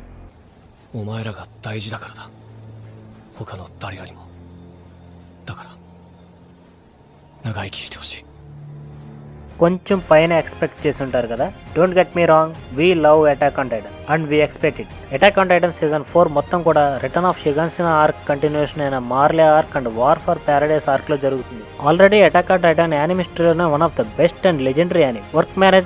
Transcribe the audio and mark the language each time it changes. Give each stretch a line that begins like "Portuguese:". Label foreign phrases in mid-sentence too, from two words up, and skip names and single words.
Japanese: お前らが大事だからだ。他の誰よりも。だから長生きしてほしい。
Telugu: కొంచెం పైన ఎక్స్పెక్ట్ చేసి ఉంటారు కదా.
English: don't get me wrong, we love Attack on Titan and we expect it.
Telugu: అటాక్ ఆన్ టైటన్ సీజన్ 4 మొత్తం కూడా రిటర్న్ ఆఫ్ షిగన్సినా ఆర్క్ కంటిన్యూషన్ అయిన మార్లే ఆర్క్ అండ్ వార్ ఫర్ ప్యారడైస్ ఆర్క్ లో జరుగుతుంది. ఆల్రెడీ అటాక్ ఆన్ టైటన్ యానిమ్ హిస్టరీలోనే
English: one of the best and legendary anime.